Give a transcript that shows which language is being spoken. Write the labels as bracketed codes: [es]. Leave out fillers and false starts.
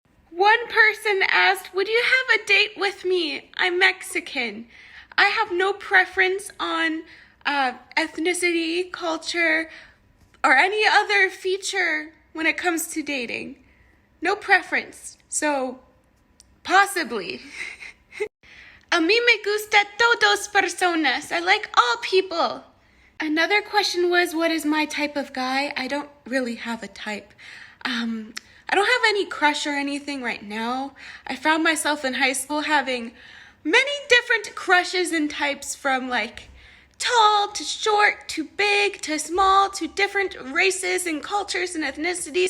[en] One person asked, would you have a date with me? I'm Mexican. I have no preference on ethnicity, culture, or any other feature when it comes to dating. No preference. So, possibly. [es] A mí me gusta todos personas. [en] I like all people. Another question was, what is my type of guy? I don't really have a type. I don't have any crush or anything right now. I found myself in high school having many different crushes and types from like tall to short to big to small to different races and cultures and ethnicities.